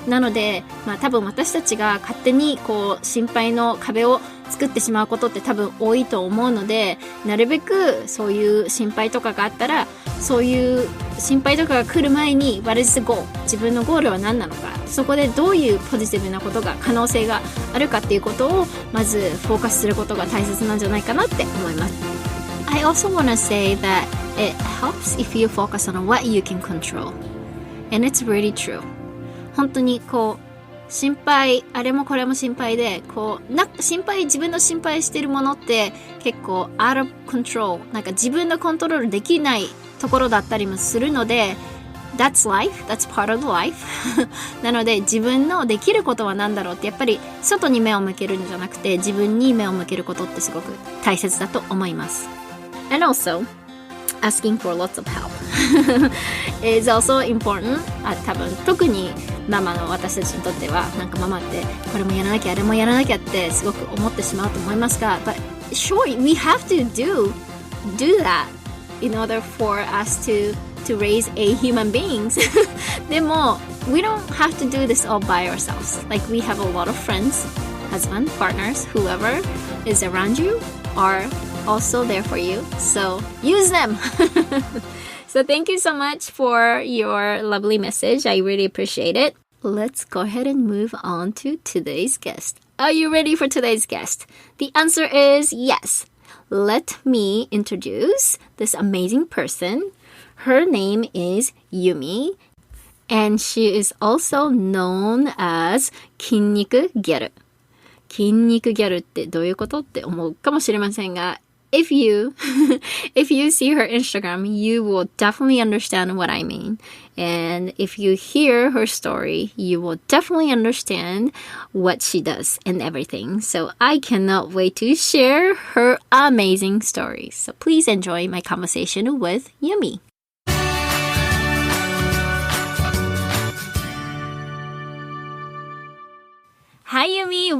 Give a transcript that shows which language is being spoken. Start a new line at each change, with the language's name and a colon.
Japanese: なので、多分私たちが勝手にこう心配の壁を作ってしまうことって多分多いと思うので、なるべくそういう心配とかがあったら、そういう心配とかが来る前に
English: What is the goal?
Japanese: 自分のゴールは何なのか、そこでどういうポジティブなことが可能性があるかっていうことをまずフォーカスすることが大切なんじゃないかなって思います。
English: I also want to say that it helps if you focus on what you can control. And it's really true.
Japanese: 本当にこう心配、あれもこれも心配で、こう自分の心配してるものって結構
English: out of control、
Japanese: なんか自分のコントロールできないところだったりもするので、
English: That's life, that's part of life
Japanese: なので自分のできることは何だろうって、やっぱり外に目を向けるんじゃなくて自分に目を向けることってすごく大切だと思います。
English: And also, asking for lots of help is also important.
Japanese: 多分特にママの私たちにとっては、なんかママってこれもやらなきゃあれもやらなきゃってすごく思ってしまうと思いますが、
English: But sure, we have to do that in order for us to raise a human beings
Japanese: でも
English: we don't have to do this all by ourselves. Like we have a lot of friends, husband, partners, whoever is around you are also there for you, so use them So thank you so much for your lovely message. I really appreciate it. Let's go ahead and move on to today's guest. Are you ready for today's guest? The answer is yes. Let me introduce this amazing person. Her name is Yumi, and she is also known as 筋肉ギャル。
Japanese: 筋肉ギャルってどういうことって思うかもしれませんが、
English: If you see her Instagram, you will definitely understand what I mean. And if you hear her story, you will definitely understand what she does and everything. So I cannot wait to share her amazing stories. So please enjoy my conversation with Yumi.Hi, Yumi.